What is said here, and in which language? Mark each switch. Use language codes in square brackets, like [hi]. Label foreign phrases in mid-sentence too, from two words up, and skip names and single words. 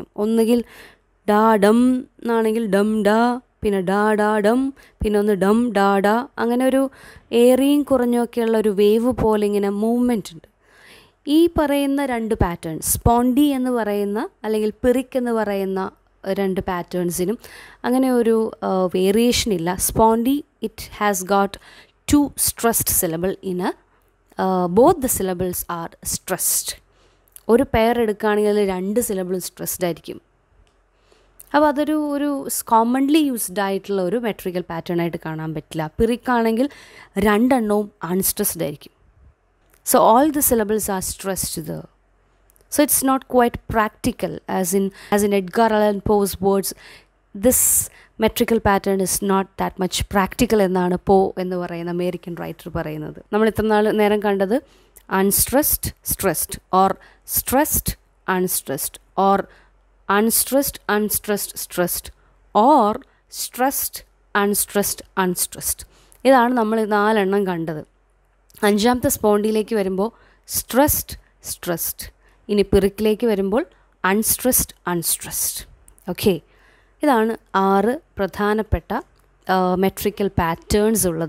[ml] ഒന്നുകിൽ ഡാ ഡം എന്നാണെങ്കിൽ ഡം ഡാ, പിന്നെ ഡാ ഡാ ഡം, പിന്നെ ഒന്ന് ഡം ഡാ ഡാ, അങ്ങനെ ഒരു ഏറിയും കുറഞ്ഞൊക്കെയുള്ള ഒരു വേവ് പോലെ ഇങ്ങനെ മൂവ്മെൻ്റ് ഉണ്ട്. ഈ പറയുന്ന രണ്ട് പാറ്റേൺസ്, സ്പോണ്ടി എന്ന് പറയുന്ന അല്ലെങ്കിൽ പിറിക് എന്ന് പറയുന്ന രണ്ട് പാറ്റേൺസിനും അങ്ങനെ ഒരു വേരിയേഷൻ ഇല്ല. [en] spondee it has got 2 stressed syllable in a both the syllables are stressed. [ml] ഒരു പെയർ എടുക്കുകയാണെങ്കിൽ 2 [en] syllables stressed [ml] ആയിരിക്കും. അപ്പോൾ അതൊരു [en] commonly used [ml] ആയിട്ടുള്ള ഒരു [en] metrical pattern [ml] ആയിട്ട് കാണാൻ പറ്റില്ല. പിറിക്കാണെങ്കിൽ 2 എണ്ണവും അൺസ്ട്രെസ്ഡ് ആയിരിക്കും. [en] so all the syllables are stressed the. so it's not quite practical as in Edgar Allan Poe's words. this metrical pattern is not that much practical [ml] എന്നാണ് എന്ന് പറയുന്ന അമേരിക്കൻ റൈറ്റർ പറയുന്നത്. നമ്മൾ ഇത്ര നേരം കണ്ടത് [en] unstressed stressed, or stressed unstressed, or unstressed unstressed stressed, or stressed unstressed unstressed. [ml] ഇതാണ് നമ്മൾ 4 എണ്ണം കണ്ടത്. 5ാമത്തെ സ്പോണ്ടിയിലേക്ക് വരുമ്പോൾ [en] stressed stressed, [ml] ഇനി പിറിക്കിലേക്ക് വരുമ്പോൾ [en] unstressed unstressed. [ml] ഓക്കെ, ഇതാണ് 6 പ്രധാനപ്പെട്ട [en] metrical patterns [ml] ഉള്ളത്.